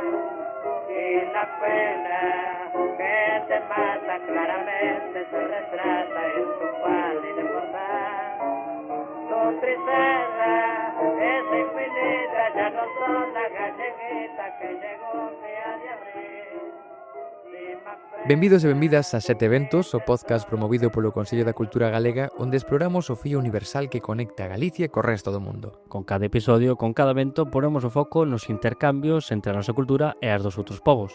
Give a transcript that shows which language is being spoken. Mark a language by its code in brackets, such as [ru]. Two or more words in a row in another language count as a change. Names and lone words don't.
[es] Y la pena que te mata claramente se retrata en tu pálido portal. Tu tristeza es infinita, ya no son la galleguita que llegó un día de abril. [gl] Benvidos e benvidas a Seteventos, o podcast promovido polo Consello da Cultura Galega, onde exploramos o fío universal que conecta Galicia co resto do mundo. Con cada episodio, con cada evento, ponemos o foco nos intercambios entre a nosa cultura e as dos outros povos.